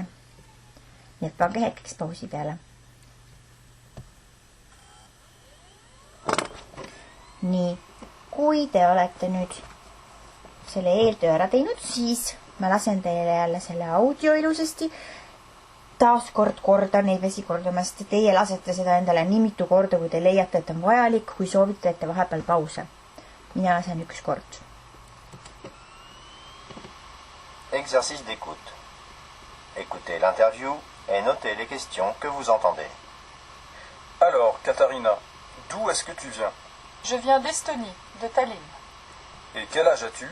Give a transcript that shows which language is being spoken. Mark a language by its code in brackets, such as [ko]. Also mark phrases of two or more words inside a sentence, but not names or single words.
[et] Nii et pange hetkeks pausi peale. Nii, kui te olete nüüd selle eeltöö ära teinud, siis ma lasen teile jälle selle audio ilusasti. Taaskord kordan, ei vesi kordamast. Teie lasete seda endale nii mitu korda, kui te leiate, et on vajalik, kui soovite, et te vahepeal pause. Mina lasen üks kord. [fr] Exercice d'écoute. Écoutez l'interview et notez les questions que vous entendez. Alors, Katariina, d'où est-ce que tu viens? Je viens d'Estonie, de Tallinn. Et quel âge as-tu?